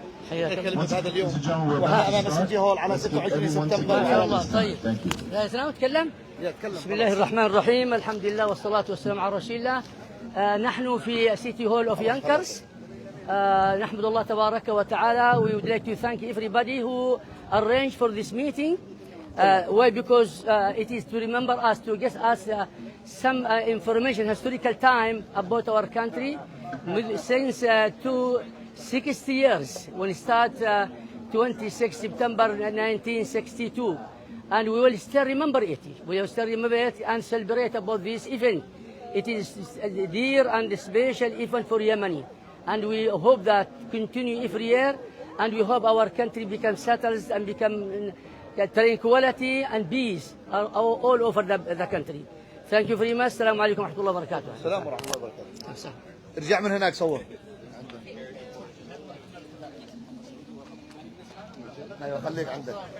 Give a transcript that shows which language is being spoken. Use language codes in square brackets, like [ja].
[ar] كلمة هذا اليوم وها أمام السيتي هول على 26 سبتمبر. إن شاء الله. طيب لا سلام أتكلم. بسم الله الرحمن الرحيم، الحمد لله والصلاة والسلام على رسول الله. نحن في سيتي هول أوف ينكرز. نحمد الله تبارك وتعالى. [en] We would like to thank everybody who arranged for this meeting. Why? Because it is to remember us, to get us some information, historical time about our country since 60 years when it started 26 September 1962, and we will still remember it. We will still remember it and celebrate about this event. It is a dear and special event for Yemeni, and we hope that continue every year, and we hope our country becomes settled and become tranquility and peace all over the country. Thank you very much. [ar] السلام عليكم ورحمة الله وبركاته. السلام ورحمة الله وبركاته. ارجع من هناك صور. ايوه خليك عندك.